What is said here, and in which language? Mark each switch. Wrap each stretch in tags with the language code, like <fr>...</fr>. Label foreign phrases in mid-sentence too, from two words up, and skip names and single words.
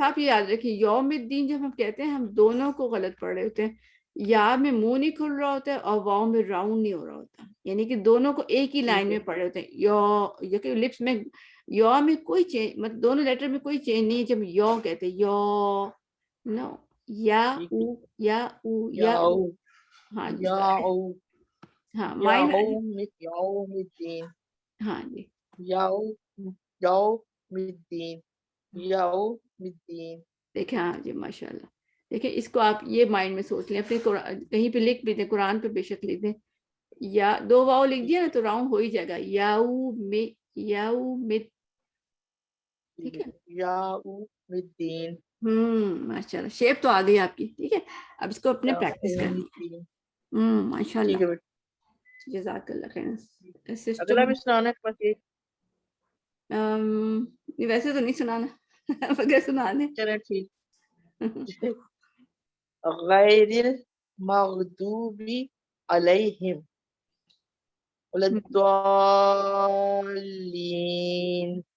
<ur>بس آپ یہ یاد رکھیں</ur> <ar>یوم الدین</ar> <ur>جب ہم کہتے ہیں ہم دونوں کو غلط پڑھ رہے ہوتے ہیں. یا میں منہ نہیں کھل رہا ہوتا ہے اور واؤ میں راؤنڈ نہیں ہو رہا ہوتا، یعنی کہ دونوں کو ایک ہی لائن میں پڑھ رہے ہوتے ہیں. یو کہ لپس میں یو میں کوئی چینج مطلب دونوں لیٹر میں کوئی چینج نہیں ہے. جب یو کہتے ہیں یو نو یا او یا او یا او. یاؤ ہاں جی یاؤ ہاں مائنڈ.</ur> <ar>یوم الدین.</ar> <ur>ہاں جی</ur> <ar>یوم الدین. یوم الدین.</ar> <ur>دیکھیں. ہاں جی ماشاء اللہ. دیکھیں اس کو آپ یہ مائنڈ میں سوچ لیں، اپنے کہیں پہ لکھ بھی دیں، قرآن پہ بے شک لکھ دیں. یا دو واؤ لکھ دیا نا تو راؤنڈ ہو ہی جائے گا. یاؤ میں. ٹھیک ہے.</ur> <ar>یوم الدین.</ar> <ur>माशाल्लाह, شیپ تو آ گئی آپ کی، ٹھیک ہے. اب اس کو اپنے क्या پریکٹس کرنی ہے. ٹھیک ہے माशाल्लाह, बेटा।</ur> <ar>جزاك الله خير.</ar> <ur>अगला सिस्टम بھی سنانا ہے بس یہ. ویسے تو نہیں سنانا مگر سنا دیں. چلے ٹھیک.</ur> <ar>غير المغضوب عليهم ولا الضالين.</ar>